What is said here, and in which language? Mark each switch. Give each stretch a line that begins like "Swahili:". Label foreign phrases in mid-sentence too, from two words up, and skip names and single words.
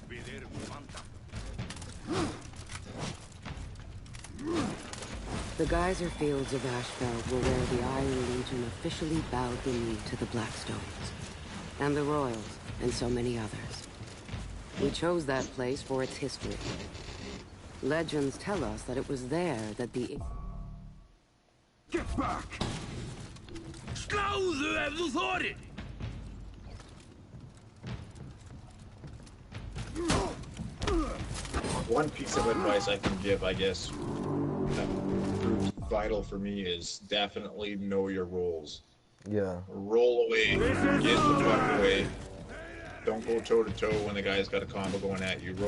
English: The geyser fields of Ashfeld were where the Iron Legion officially bowed the knee to the Blackstones, and the Royals, and so many others. We chose that place for its history. Legends tell us that it was there that the... Get back!
Icelandic: Sláðu ef þú þorir!
English: One piece of advice I can give, I guess, that proved vital for me is definitely know your roles. Yeah. Roll away, get the fuck away. Don't go toe to toe when the guy's got a combo going at you.